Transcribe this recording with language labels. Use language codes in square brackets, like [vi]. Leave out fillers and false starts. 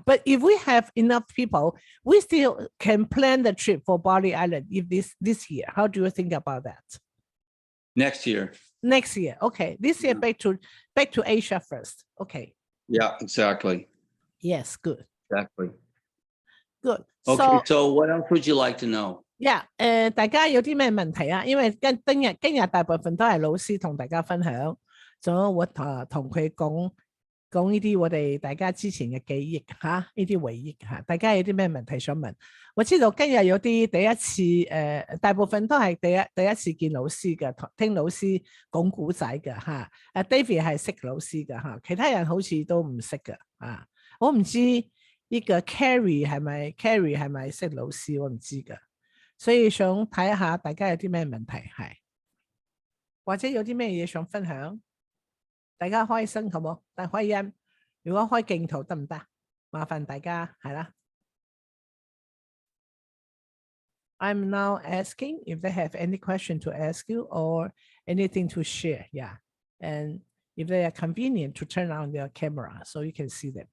[en] But if we have enough people, we still can plan the trip for Bali Island if this year. How do you think about that? Next year. Next year, okay. This year back to Asia first. Okay. Yeah, exactly. Yes, good. Exactly. Good. Okay, so what else would you like to know? [yue] Yeah, 大家有啲咩問題啊？因為今日大部分都係老師同大家分享，咗我同佢講呢啲我哋大家之前嘅記憶嚇，呢啲回憶嚇。大家有啲咩問題想問？我知道今日有啲第一次大部分都係第一次見老師嘅，聽老師講古仔嘅嚇。 David 係識老師嘅嚇，其他人好似都唔識嘅啊。我唔知呢個 Carrie 係咪識老師，我唔知嘅。所以想睇下大家有啲咩問題係，或者有啲咩嘢想分享，大家開聲好冇？但開音，如果開鏡頭得唔得？麻煩大家係啦。 [en] I'm now asking if they have any question to ask you or anything to share. Yeah, and if they are convenient to turn on their camera so you can see them.